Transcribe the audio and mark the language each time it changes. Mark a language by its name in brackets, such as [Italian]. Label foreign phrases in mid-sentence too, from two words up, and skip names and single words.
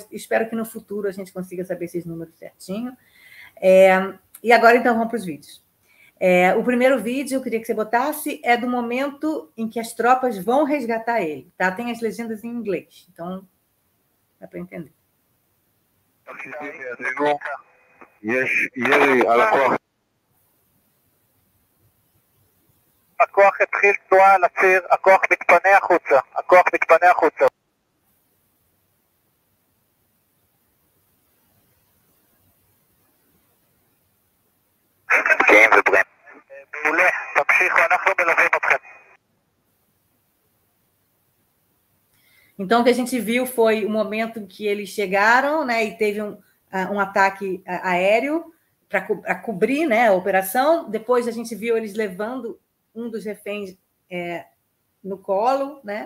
[Portuguese] Espero que no futuro a gente consiga saber esses números certinho. E agora, então, vamos para os vídeos. O primeiro vídeo, eu queria que você botasse, é do momento em que as tropas vão resgatar ele. Tá? Tem as legendas em inglês, então dá para entender. [Hebrew] הכוח התחיל תנועה על הציר, הכוח מתפנה החוצה, הכוח מתפנה החוצה. גאים ובריאים. מעולה, תמשיכו, אנחנו מלווים אתכם. [Portuguese] Então, o que a gente viu foi o momento em que eles chegaram, né, e teve um ataque aéreo para cobrir, né, a operação. Depois a gente viu eles levando um dos reféns no colo, né?